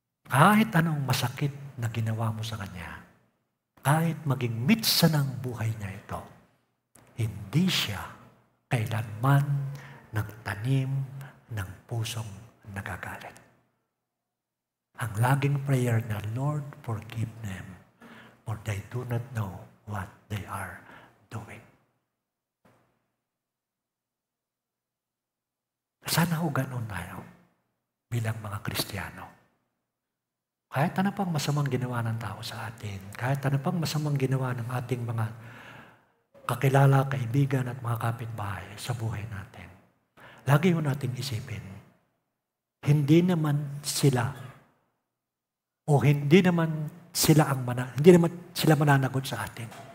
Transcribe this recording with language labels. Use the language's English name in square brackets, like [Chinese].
[Filipino] Kahit anong masakit na ginawa mo sa Kanya, kahit maging mitsa ng buhay niya ito, hindi siya kailanman nagtanim ng pusong nagagalit. Ang laging prayer na, [English] Lord, forgive them, for they do not know what they are doing. [Filipino] Sana ho ganun tayo bilang mga Kristiyano. Kahit ano pang masamang ginawa ng tao sa atin, kahit ano pang masamang ginawa ng ating mga kakilala, kaibigan at mga kapitbahay sa buhay natin, lagi ho natin isipin, hindi naman sila hindi naman sila mananagot sa atin.